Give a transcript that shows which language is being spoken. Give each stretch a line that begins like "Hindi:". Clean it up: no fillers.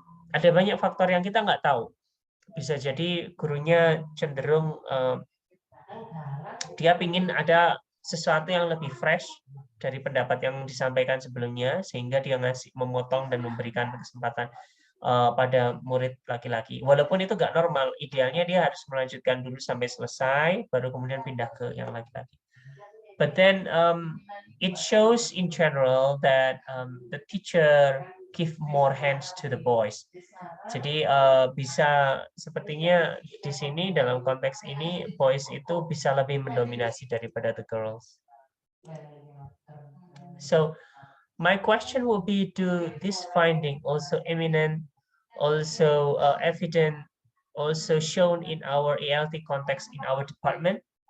Indonesian: Ada banyak faktor yang kita nggak tahu. Bisa jadi gurunya cenderung dia ingin ada sesuatu yang lebih fresh dari pendapat yang disampaikan sebelumnya, sehingga dia memotong dan memberikan kesempatan pada murid laki-laki. Walaupun itu nggak normal, idealnya dia harus melanjutkan dulu sampai selesai, baru kemudian pindah ke yang laki-laki.
English: But then it shows in general that the teacher give more hands to the boys.
Indonesian: Jadi bisa sepertinya di sini dalam konteks ini boys itu bisa lebih mendominasi daripada
English: the girls. So my question will be, do this finding also eminent, also evident, also shown in our ALT context in our department?